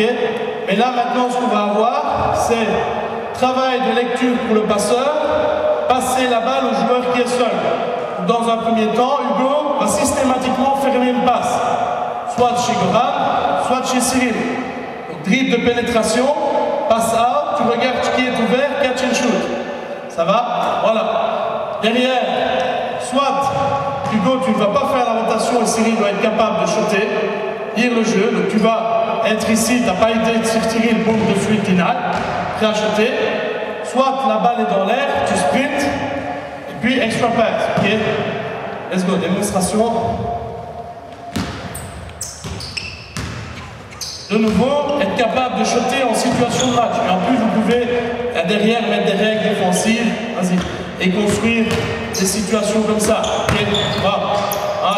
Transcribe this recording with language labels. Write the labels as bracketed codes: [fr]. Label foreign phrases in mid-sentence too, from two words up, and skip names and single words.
[fr] Mais là maintenant, ce qu'on va avoir, c'est travail de lecture pour le passeur, passer la balle au joueur qui est seul. Dans un premier temps, Hugo va systématiquement fermer une passe, soit chez Goran, soit chez Cyril. Donc, dribble de pénétration, passe out, tu regardes qui est ouvert, [en] catch and shoot. [fr] Ça va? Voilà. Derrière, soit Hugo, tu ne vas pas faire la rotation et Cyril doit être capable de shooter, lire le jeu. Donc tu vas être ici, tu n'as pas idée sur Cyril, boum, de suite, deny, prêt à shooter. Soit la balle est dans l'air, tu sprints, et puis [en] extra pass, [fr] ok? [en] Let's go, [fr] démonstration. De nouveau, être capable de shotter en situation de match. Et en plus, vous pouvez derrière mettre des règles défensives, vas-y, et construire des situations comme ça. Okay. Voilà.